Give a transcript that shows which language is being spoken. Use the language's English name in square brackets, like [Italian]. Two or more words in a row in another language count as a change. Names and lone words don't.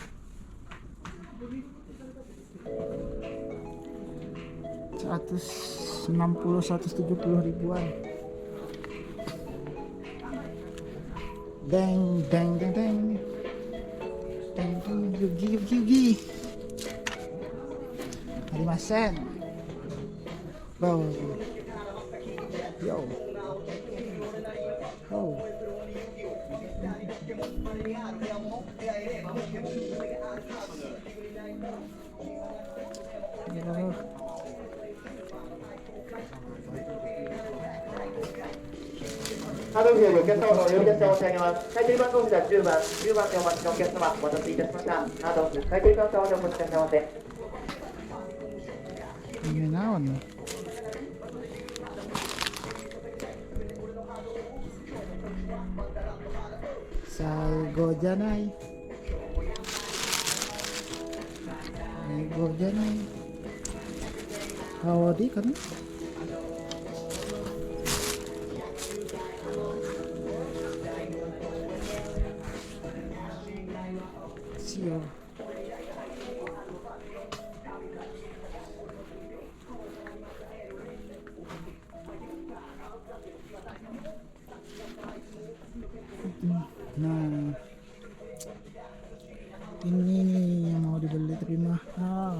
[Indonesian] Seratus 170 ribuan. Deng deng deng deng deng deng, yugi yugi yugi. 5 sen. Wow. Yo. Oh. Yo. [Japanese] ハードルよりお客様のお呼び出しを申し上げます。買取番号札10番、10番でお待ちのお客様、お待たせいたしました。ハードル買取カウンターまでお越しくださいませ。 [Sundanese] Ini naon nih? [Japanese] 最後 じゃない. 最後 じゃない. Howdy kan? Sio. [Indonesian] Nah, ini nih yang mau dibeli tapi mahal.